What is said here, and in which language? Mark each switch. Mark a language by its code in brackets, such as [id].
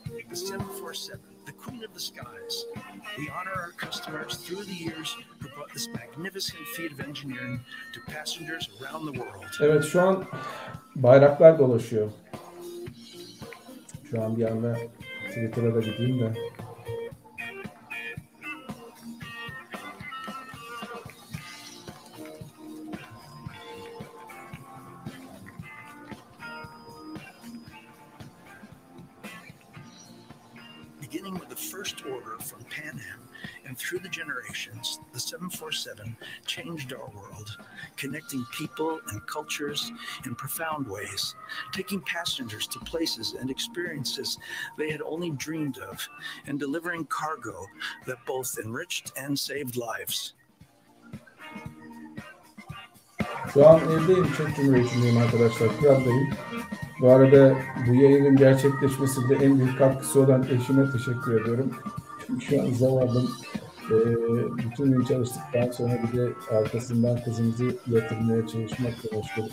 [en] The 747, the queen of the skies. We honor our customers through the years who brought this magnificent feat of engineering to passengers around the world. [tr] Evet, şu an bayraklar dolaşıyor. Şu an bir anda Twitter'a da gideyim de. [en] Beginning with the first order from Pan Am and through the generations, the 747 changed our world, connecting people and cultures in profound ways, taking passengers to places and experiences they had only dreamed of, and delivering cargo that both enriched and saved lives. [tr] Şu an evdeyim, Çek Cumhuriyeti'ndeyim arkadaşlar, Prag'dayım. Bu arada bu yayının gerçekleşmesinde en büyük katkısı olan eşime teşekkür ediyorum. Çünkü şu an zavallım bütün gün çalıştıktan sonra bir de arkasından kızımızı yatırmaya çalışmakla meşgul.